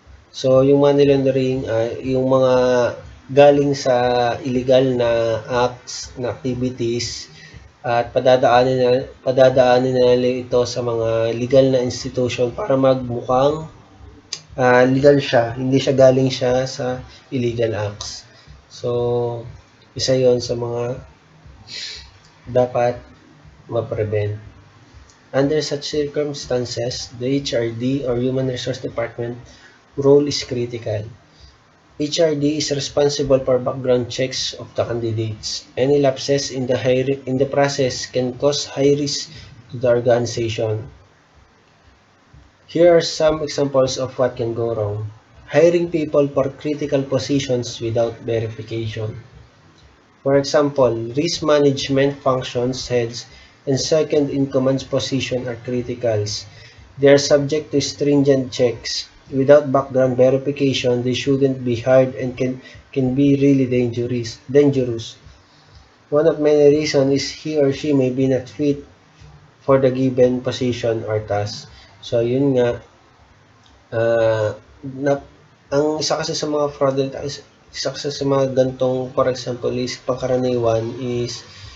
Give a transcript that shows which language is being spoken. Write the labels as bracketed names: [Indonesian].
[Filipino] So, yung money laundering, yung mga galing sa illegal na acts, na activities, at padadaanin na nila ito sa mga legal na institution para magmukhang legal siya. Hindi siya galing siya sa illegal acts. So, isa yon sa mga dapat ma-prevent. [English] Under such circumstances, the HRD or Human Resource Department role is critical. HRD is responsible for background checks of the candidates. Any lapses in the process can cause high risk to the organization. Here are some examples of what can go wrong. Hiring people for critical positions without verification. For example, risk management functions heads and second-in-command position are criticals. They are subject to stringent checks. Without background verification, they shouldn't be hired and can be really dangerous. One of many reasons is he or she may be not fit for the given position or task. [Filipino] So, yun nga, uh, na, ang isa kasi sa mga fraudulent, isa kasi sa mga gantong, [English] for example, [Filipino] is pangkaraniwan is